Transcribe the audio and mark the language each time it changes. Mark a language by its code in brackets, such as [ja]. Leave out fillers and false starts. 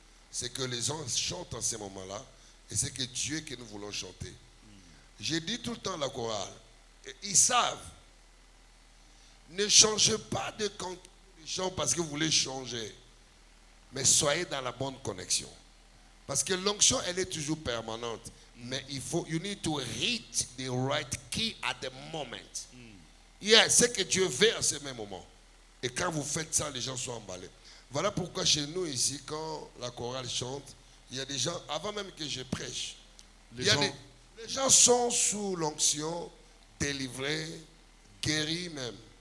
[fr] C'est que les gens chantent en ce moment-là et c'est que Dieu que nous voulons chanter. J'ai dit tout le temps à la chorale, et ils savent, ne changez pas de chant parce que vous voulez changer, mais soyez dans la bonne connexion. Parce que l'onction, elle est toujours permanente. Mais il faut, [en] you need to hit the right key at the moment. [fr] Yeah, c'est que Dieu veut à ce même moment. Et quand vous faites ça, les gens sont emballés. Voilà pourquoi chez nous ici, quand la chorale chante, il y a des gens, avant même que je prêche, les gens sont sous l'onction, délivrés, guéris même.